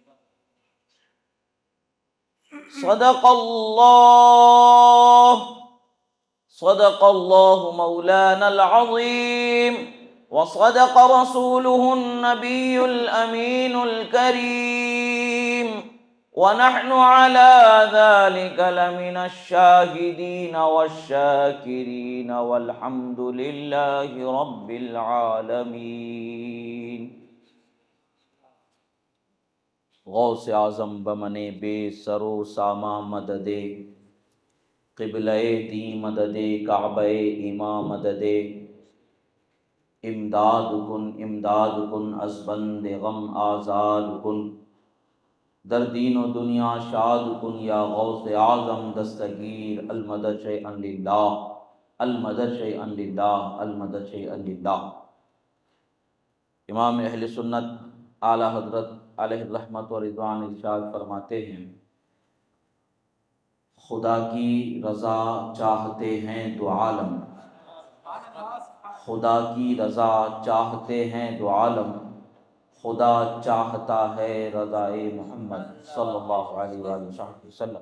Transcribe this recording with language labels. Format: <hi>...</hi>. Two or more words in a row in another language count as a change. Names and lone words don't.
<ar>صدق الله مولانا العظيم، وصدق رسوله النبي الأمين الكريم، ونحن على ذلك لمن الشاهدين والشاكرين، والحمد لله رب العالمين.</ar> <fa>غوث اعظم بمنے بے سرو ساما مددے، قبلہ دی مددے کعبہ ایما مددے، امداد کن از بند غم آزاد کن، در دین و دنیا شاد کن یا غوث اعظم دستگیر،</fa> <ar>المدد شیئا للہ، المدد شیئا للہ، المدد شیئا للہ.</ar> <ur>امام اہل سنت اعلیٰ حضرت علیہ الرحمت و رضوان ارشاد فرماتے ہیں: خدا کی رضا چاہتے ہیں دو عالم، خدا کی رضا چاہتے ہیں دو عالم، خدا چاہتا ہے رضائے محمد</ur> <ar>صلی اللہ علیہ وآلہ وسلم.</ar>